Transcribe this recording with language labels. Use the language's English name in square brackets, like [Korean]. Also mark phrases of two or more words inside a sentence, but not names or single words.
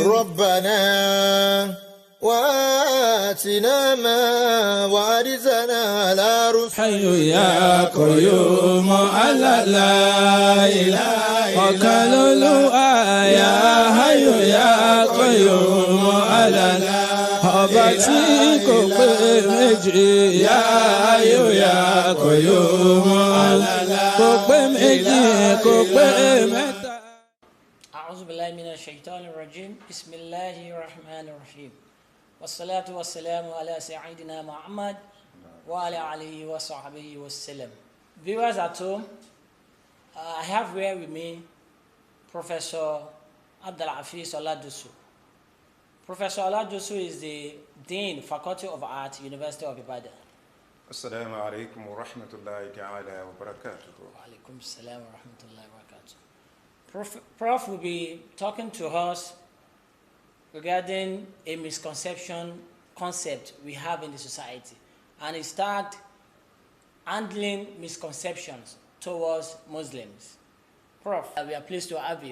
[Arabic] ربنا وآتنا ما وعدتنا على رسل حي يا قيوم على لا إله وكلوا يا حي يا قيوم على لا [Yoruba] ọba tí kò pé méjì yá ayò yá Qayyum kò pé méjì kò pé mẹ́ta. [Arabic] أعوذ بالله من الشيطان الرجيم بسم الله الرحمن الرحيم والصلاة والسلام على سيدنا محمد وعلى آله وصحبه وسلم. [English] Viewers at home, I have here with me Professor Abd'Afis Oladosu. Professor Oladosu is the Dean, Faculty of Art, University of Ibadan. [Arabic] السلام عليكم ورحمة الله تعالى وبركاته. وعليكم السلام ورحمة الله وبركاته. [English] Prof will be talking to us regarding a misconception concept we have in the society, and it started handling misconceptions towards Muslims. Prof, we are pleased to have you.